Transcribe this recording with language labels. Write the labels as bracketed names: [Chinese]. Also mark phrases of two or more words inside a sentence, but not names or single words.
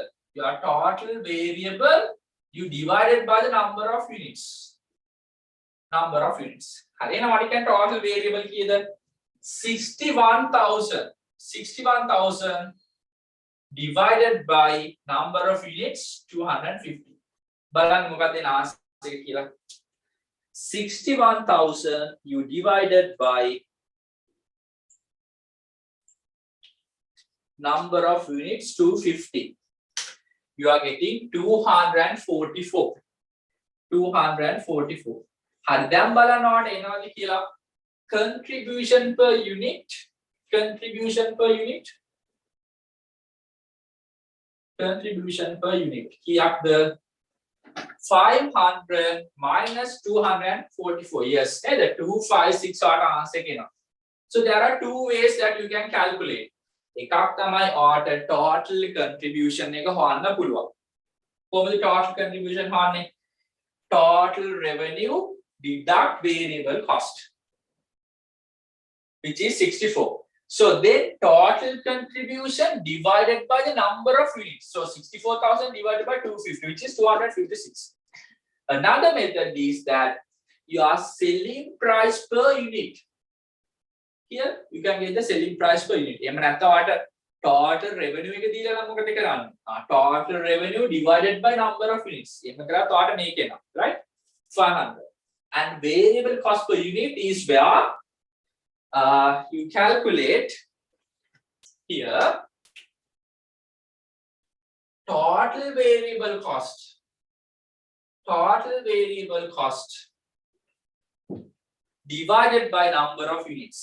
[English] Your total variable, you divided by the number of units. Number of units. Now what can total variable here? 61,000. 61,000 divided by number of units 250. [Sinhala] බලන්න මොකක්ද එන answer එක කියලා. [English] 61,000 you divided by number of units 250. You are getting 244. 244. [Sinhala] හරි දැන් බලනවාට එනවාද කියලා [English] contribution per unit. Contribution per unit. Contribution per unit. කීයක්ද? 500 minus 244. Yes, the 256 are answer [Sinhala] එක එනවා. [English] So there are two ways that you can calculate. [Sinhala] එකක් තමයි ඔයාට [English] total contribution [Sinhala] එක හොයන්න පුළුවන්. කොහොමද [English] total contribution [Sinhala] හොයන්නේ? [English] Total revenue deduct variable cost, which is 64. So then total contribution divided by the number of units. So 64,000 divided by 250, which is 256. Another method is that your selling price per unit. Here you can get the selling price per unit. [Sinhala] එහෙම නැත්නම් ඔයාට [English] total revenue [Sinhala] එක දීලා නම් මොකද කරන්නේ? [English] Total revenue divided by number of units. [Sinhala] එහෙම කරාත් ඔයාට මේක එනවා, [English] right? 500. And variable cost per unit is where you calculate here total variable cost. Total variable cost divided by number of units.